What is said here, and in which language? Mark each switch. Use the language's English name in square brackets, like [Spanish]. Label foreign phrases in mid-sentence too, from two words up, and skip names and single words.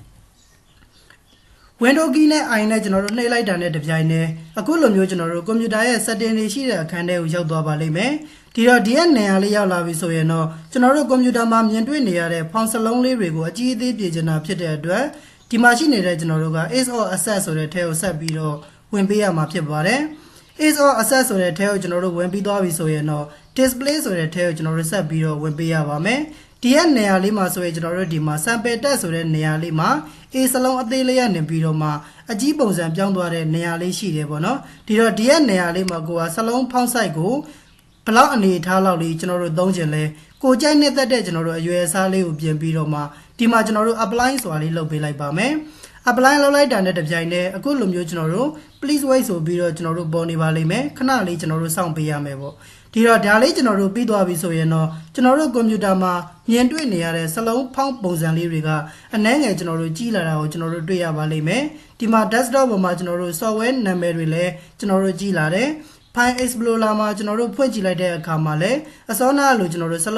[English] window key [Burmese] နဲ့ I နဲ့ကျွန်တော်တို့နှိပ်လိုက်တာနဲ့တပြိုင်တည်းအခုလိုမျိုးကျွန်တော်တို့ကွန်ပျူတာရဲ့ setting တွေရှိတဲ့အခန်းထဲကိုရောက်သွားပါလိမ့်မယ်ဒီရဲ့ နေရာလေးရောက်လာပြီဆိုရင်တော့ကျွန်တော်တို့ကွန်ပျူတာမှာမြင်တွေ့နေရတဲ့ဖောင်စလုံးလေးတွေကိုအကြီးအသေးပြင်ချင်တာဖြစ်တဲ့အတွက်ဒီမှာရှိနေတဲ့ကျွန်တော်တို့က [English] is or access [Burmese] ဆိုတဲ့ထဲကိုဆက်ပြီးတော့ဝင်ပေးရမှာဖြစ်ပါတယ် [English] is or access [Burmese] ဆိုတဲ့ထဲကိုကျွန်တော်တို့ဝင်ပြီးသွားပြီဆိုရင်တော့ display ဆိုတဲ့ထဲကိုကျွန်တော်တို့ဆက်ပြီးတော့ဝင်ပေးရပါမယ်ဒီရဲ့နေရာလေးမှာဆိုရင်ကျွန်တော်တို့ဒီမှာ [English] sample tag [Burmese] ဆိုတဲ့နေရာလေးမှာ a စလုံး အသေးလေးရနေပြီးတော့မှအကြီးပုံစံပြောင်းသွားတဲ့နေရာလေးရှိတယ်ပေါ့နော်ဒီရဲ့နေရာလေးမှာကိုကစလုံးဖောင်းဆိုင်ကိုဘလောက်အနေထားလောက်လေးကျွန်တော်တို့သုံးချင်လဲကိုကြိုက်နေတတ်တဲ့ကျွန်တော်တို့အရွယ်အစားလေးကိုပြင်ပြီးတော့မှဒီမှာကျွန်တော်တို့ apply ဆိုတာလေးလုပ်ပေးလိုက်ပါမယ် apply လုပ်လိုက်တာနဲ့တပြိုင်တည်းအခုလိုမျိုးကျွန်တော်တို့ [English] please wait [Burmese] ဆိုပြီးတော့ကျွန်တော်တို့ပေါ်နေပါလိမ့်မယ်ခဏလေးကျွန်တော်တို့စောင့်ပေးရမယ်ပေါ့ဒါ လေးကျွန်တော်တို့ပြီးသွားပြီဆိုရင်တော့ကျွန်တော်တို့ကွန်ပျူတာမှာမြင်တွေ့နေရတဲ့စလုံးဖောင်းပုံစံလေးတွေကအနည်းငယ်ကျွန်တော်တို့ကြီးလာတာကိုကျွန်တော်တို့တွေ့ရပါလိမ့်မယ်ဒီမှာ desktop ပေါ်မှာကျွန်တော်တို့ software နာမည်တွေလည်းကျွန်တော်တို့ကြီးလာတယ်File Explorer မှာကျွန်တော်တို့ဖွင့်ကြည့်လိုက်တဲ့အခါမှာလည်းအစောနာလို့ကျွန်တော်တို့စ